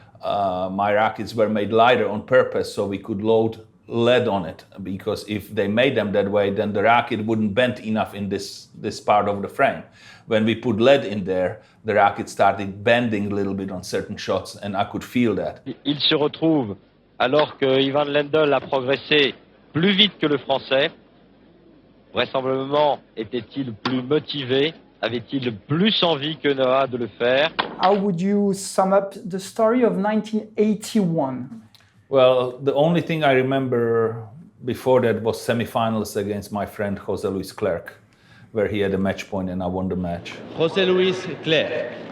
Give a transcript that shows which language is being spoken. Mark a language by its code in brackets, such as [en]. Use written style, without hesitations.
[en] My rackets were made lighter on purpose so we could load lead on it, because if they made them that way, then the racket wouldn't bend enough in this part of the frame. When we put lead in there, the racket started bending a little bit on certain shots, and I could feel that. [fr] Il se retrouve alors que Ivan Lendl a progressé plus vite que le Français. Vraisemblablement, était-il plus motivé? Avait-il plus envie que Noah de le faire? [en] How would you sum up the story of 1981? Well, the only thing I remember before that was semifinals against my friend José Luis Clerc, where he had a match point and I won the match. José Luis Clerc.